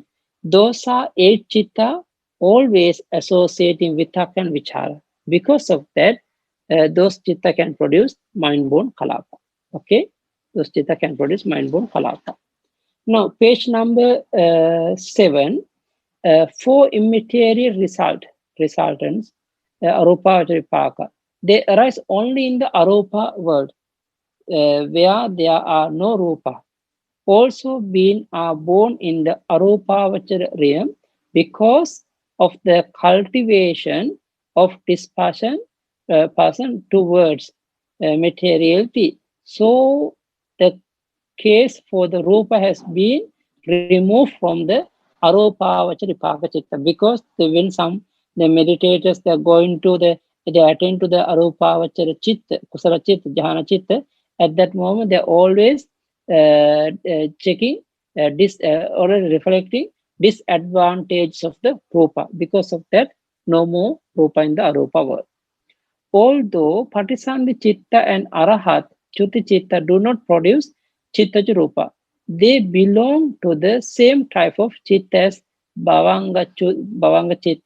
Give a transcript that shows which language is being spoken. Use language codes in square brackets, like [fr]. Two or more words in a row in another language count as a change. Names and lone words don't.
[en] Those are 8 chitta always associating vitakka and vichara. Because of that, those chitta can produce mind-born kalapa. Okay, those chitta can produce mind-born kalapa. Now, page number 7. 4 immaterial resultants, [pi] arupa vipaka. [en] They arise only in the arupa world, where there are no rupa. Also being are born in the arupavachara realm, because of the cultivation of dispassion person towards materiality. So the case for the rupa has been removed from the [pi] arupavacha vipaka chitta, [en] because when the meditators, they are going to they attend to the [pi] arupavacha chitta, kusala chitta, jhana chitta. [en] At that moment, they are always checking or reflecting disadvantages of the rupa. Because of that, no more rupa in the arupa world. Although [pi] Patisandhi Chitta [en] and [pi] Arahat Chuti Chitta [en] do not produce [pi] Chittaja Rupa, [en] they belong to the same type of Chitta as [pi] Bhavanga Chitta.